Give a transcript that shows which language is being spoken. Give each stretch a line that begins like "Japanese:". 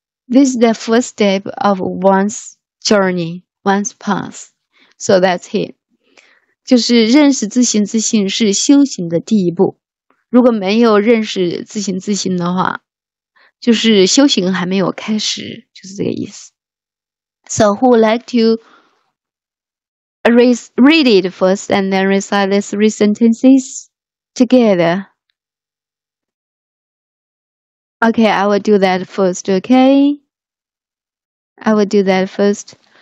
English: This is the first step of one's journey, one's path. So that's it.
Chinese: 就是认识自信是修行的第一步。如果没有认识自信的话，就是修行还没有开始，就是这个意思。
English: So who would like to read it first and then recite the 3 sentences together? Okay, I will do that first, okay? I will do that first.